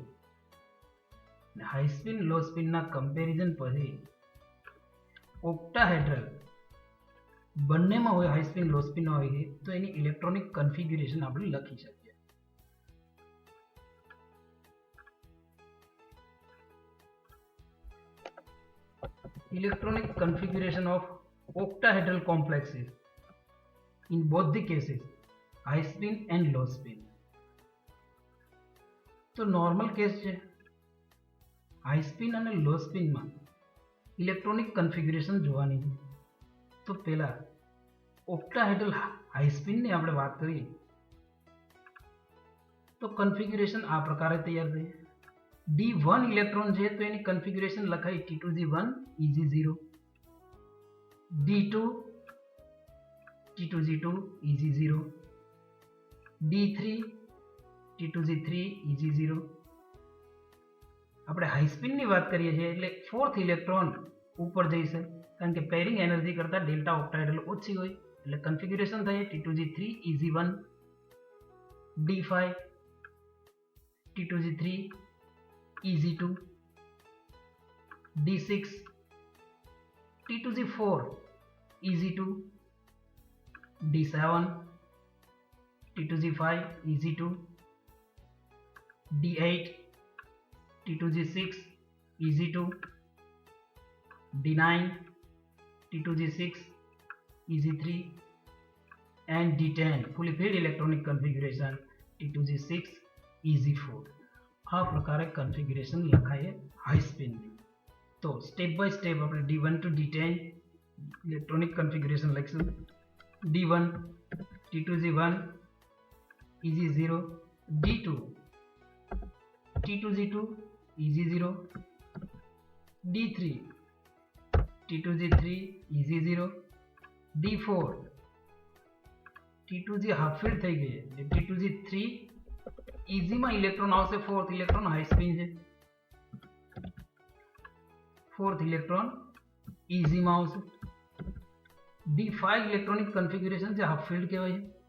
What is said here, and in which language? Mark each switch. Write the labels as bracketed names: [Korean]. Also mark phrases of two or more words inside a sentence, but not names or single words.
[English] high spin low spinના comparison [Gujarati] પછી ઓક્ટાહેડ્રલ બંનેમાં હોય, [English] high spin low spin [Gujarati] હોય તો એની [English] electronic configuration [Gujarati] આપણે લખી શકીએ. [English] electronic configuration of octahedral complexes in both the cases high spin and low spin. [Gujarati] તો [English] normal case [Gujarati] છે. [English] high spin [Gujarati] અને [English] low spinમાં electronic configuration [Gujarati] જોવાની છે. તો પહેલા [English] octahedral high spinની [Gujarati] આપણે વાત કરીએ તો કન્ફિગ્યુરેશન આ પ્રકારે તૈયાર થાય. D1 ઇલેક્ટ્રોન છે તો એની કન્ફિગ્યુરેશન લખાય T2G1 Eg0, D2 T2G2 Eg0, D3 T2G3 Eg0. આપણે [English] high spinની [Gujarati] વાત કરીએ છીએ એટલે [English] fourth electron [Gujarati] ઉપર જઈશે કારણ કે [English] pairing energy [Gujarati] કરતા [English] delta octahedral [Gujarati] ઓછી હોય એટલે કન્ફિગ્યુરેશન થાય T2G3 Eg1, D5 T2G3 Eg2, D6 T2G4 Eg2, D7 [English] T2G5 Eg2, D8 T2G6 Eg2, D9 T2G6 Eg3 and D10 fully filled electronic configuration T2G6 Eg4. [Gujarati] આ પ્રકારે કન્ફિગ્યુરેશન લખાય [English] high spinની. [Gujarati] તો [English] step by step [Gujarati] આપણે [English] D1 to D10 electronic configuration [Gujarati] લખીશું. D1 T2G1 Eg0, D2 T2G2 Eg0, D3 T2G3 Eg0, D4 T2G [English] half filled [Gujarati] થઈ ગઈ એટલે T2G3 ઇઝીમાં ઇલેક્ટ્રોન આવશે. [English] fourth electron high spin [Gujarati] છે, [English] fourth electron [Gujarati] ઇઝીમાં આવશે. [English] D5 electronic configuration [Gujarati] છે, [English] half filled [Gujarati] કહેવાય છે.